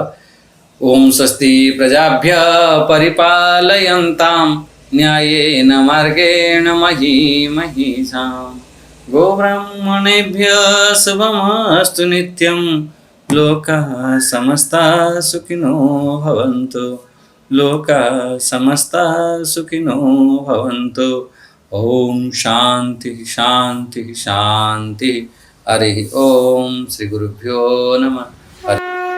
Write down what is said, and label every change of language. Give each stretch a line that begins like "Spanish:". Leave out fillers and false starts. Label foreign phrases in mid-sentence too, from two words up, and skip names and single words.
Sanskrit: ଓಂ ସ୍ୱସ୍ତି ପ୍ରଜାଭ୍ୟ ପରିପାଲୟନ୍ତାମ୍ ନ୍ୟାୟେନ ମାର୍ଗେଣ ମହୀଂ ମହିଷାମ୍ ଗୋବ୍ରାହ୍ମଣେଭ୍ୟଃ ଶୁଭମସ୍ତୁ ନିତ୍ୟಂ ଲୋକାଃ ସମସ୍ତାଃ ସୁଖିନୋ ଭବन्तୁ लोकाः समस्ताः सुखिनो भवन्तु। ओम शांति शांति शांति। हरि ओम। श्री गुरुभ्यो नमः।